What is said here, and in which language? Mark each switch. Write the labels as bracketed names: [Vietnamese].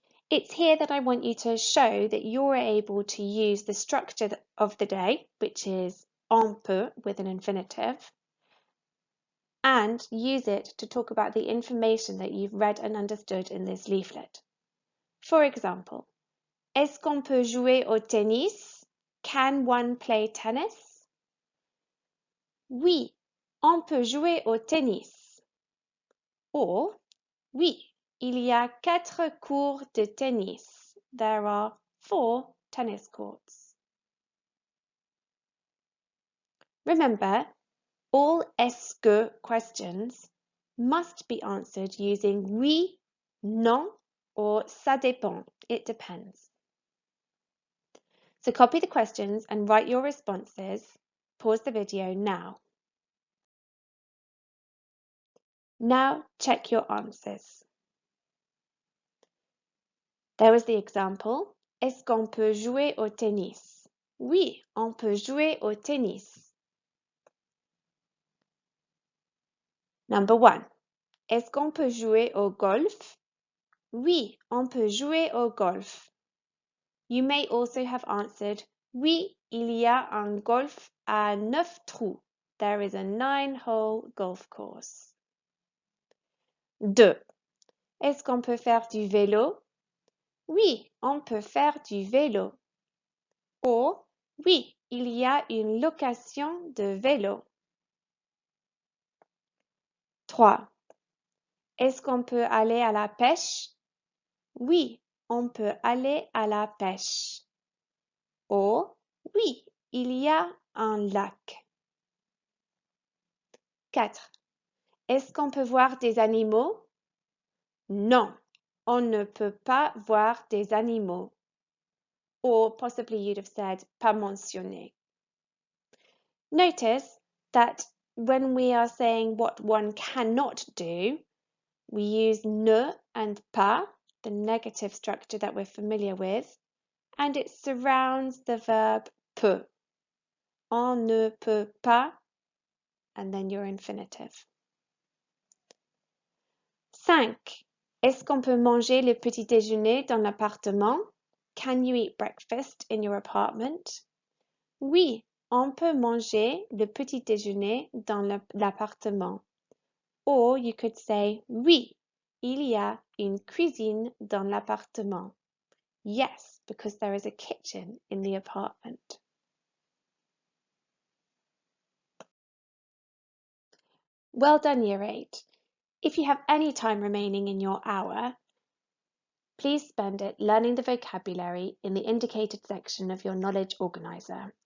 [English] It's here that I want you to show that you're able to use the structure of the day, which is on peut with an infinitive, and use it to talk about the information that you've read and understood in this leaflet. For example, [French] est-ce qu'on peut jouer au tennis? [English] Can one play tennis? [French] Oui, on peut jouer au tennis. Or, oui, il y a 4 cours de tennis. [English] There are 4 tennis courts. Remember, all est-ce que questions must be answered using oui, non, or [French] ça dépend. [English] It depends. So copy the questions and write your responses. Pause the video now. Now check your answers. There was the example. [French] Est-ce qu'on peut jouer au tennis? Oui, on peut jouer au tennis. [English] Number 1. [French] Est-ce qu'on peut jouer au golf? Oui, on peut jouer au golf. [English] You may also have answered, [French] oui, il y a un golf à 9 trous. [English] There is a 9-hole golf course. 2. [French] Est-ce qu'on peut faire du vélo? Oui, on peut faire du vélo. Or, oui, il y a une location de vélo. 3. Est-ce qu'on peut aller à la pêche? Oui, on peut aller à la pêche. Or, oui, il y a un lac. 4. Est-ce qu'on peut voir des animaux? Non, on ne peut pas voir des animaux. [English] Or possibly you'd have said [French] pas mentionné. [English] Notice that when we are saying what one cannot do, we use ne and pas, the negative structure that we're familiar with, and it surrounds the verb peut. [French] On ne peut pas, [English] and then your infinitive. 5. [French] Est-ce qu'on peut manger le petit déjeuner dans l'appartement? [English] Can you eat breakfast in your apartment? [French] Oui, on peut manger le petit déjeuner dans l'appartement. [English] Or you could say, [French] oui, il y a une cuisine dans l'appartement. [English] Yes, because there is a kitchen in the apartment. Well done, Year 8. If you have any time remaining in your hour, please spend it learning the vocabulary in the indicated section of your knowledge organiser.